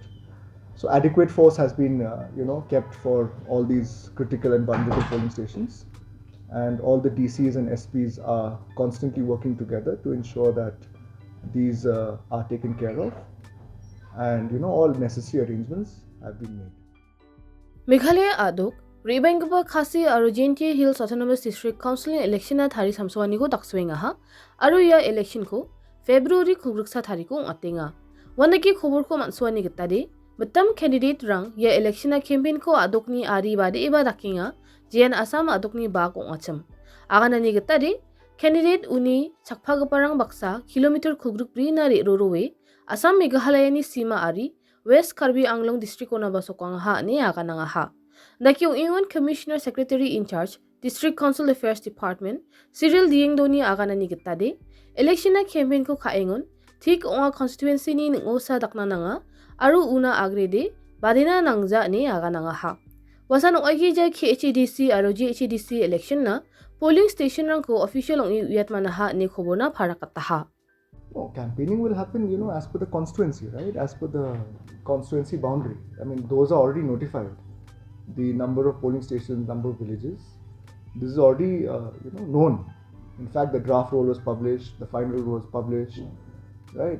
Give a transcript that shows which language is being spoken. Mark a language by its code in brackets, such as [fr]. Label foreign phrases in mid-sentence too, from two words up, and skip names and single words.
[en] So adequate force has been, kept for all these critical and vulnerable polling stations, and all the DCs and SPs are constantly working together to ensure that these are taken care of, and all necessary arrangements have been made. [grt] Meghalaya aduk Rebangaba Khasi aru Gentia Hills Autonomous District Council election at Hari Samswani ko takswing ha aru ya election ko February kubruksa thari ko atinga wanaki khobor ko manswani gitade betam candidate rang ya election campaign ko adukni ari bade iba dakinga jian asam adukni ba ko acham aganani gitade candidate uni chakpagaparang baksa kilometer kubruk pri nari rorowe Assam Meghalaya ni sima ari West Karbi Anglong District ona basokang ha ni akananga ha. Nakiung Ingon [en] Commissioner Secretary in Charge District Council Affairs Department [grt] Cyril Diengdoni akanani gitade election na campaign ko kaingon thik onga constituency ni ngosa daknananga aru una agrede badina nangja ni akananga ha. Wasan oigi ja KHDC aru GHDC election na [en] polling station [grt] rang ko official ong iyat manaha ni khobona pharakata ha. [en] No, campaigning will happen, as per the constituency, right? As per the constituency boundary. I mean, those are already notified. The number of polling stations, number of villages. This is already, known. In fact, the draft roll was published, the final roll was published, right?